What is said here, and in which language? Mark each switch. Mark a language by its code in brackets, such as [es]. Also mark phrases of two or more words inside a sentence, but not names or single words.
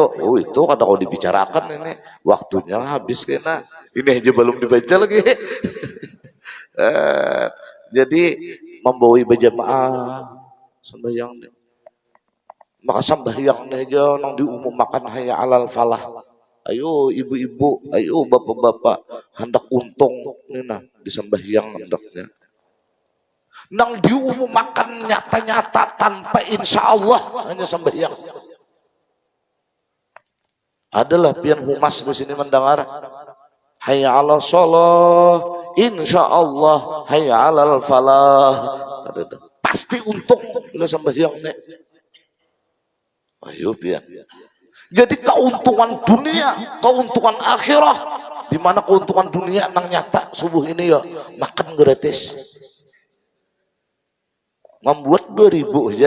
[bjn] Oh, itu kada kau dibicarakan ini. Waktunya habis kena. [id] Ini aja belum dibaca lagi. Jadi membawa berjamaah sembahyang nih. [bjn] Maka sambahyang aja nang diumumkan [ar] hayya alal falah. [bjn] Ayo ibu-ibu, ayo bapak-bapak, hendak untung nih nah disambahyang hendaknya. Nang diumumkan nyata-nyata tanpa insya Allah hanya sambahyang. Adalah pian humas di sini mendengar [ar] hayya alal shalah, [bjn] insya Allah [ar] hayya alal falah. [bjn] Pasti untung bila sambahyang nih. Ayo pian. [id] Jadi keuntungan dunia, keuntungan akhirah. [bjn] Di mana keuntungan dunia nang nyata subuh ini ya makan gratis. [id] Membuat 2.000 aja.